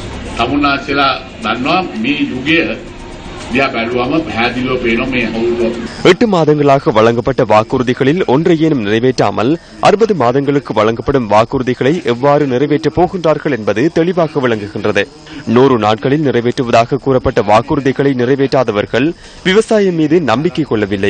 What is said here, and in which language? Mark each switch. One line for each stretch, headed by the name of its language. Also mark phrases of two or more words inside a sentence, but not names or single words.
Sinhala: තමුන්නාන්සේලා දන්නවා මේ යුගය දිහා බැලුවම පැහැදිලිව පේනවා මේ අවුරුදු
Tamil: 8 மாதங்களாக வழங்கப்பட்ட வாக்குறுதிகளில் ஒன்றையேனும் நிறைவேற்றாமல் 60 மாதங்களுக்கு வழங்கப்படும் வாக்குறுதிகளை எவ்வாறு நிறைவேற்றப் போகின்றார்கள் என்பது தெளிவாக விளங்குகின்றது. 100 நாட்களில் நிறைவேற்றுவதாக கூறப்பட்ட வாக்குறுதிகளை நிறைவேற்றாதவர்கள் விவசாயம் மீது நம்பிக்கை கொள்ளவில்லை.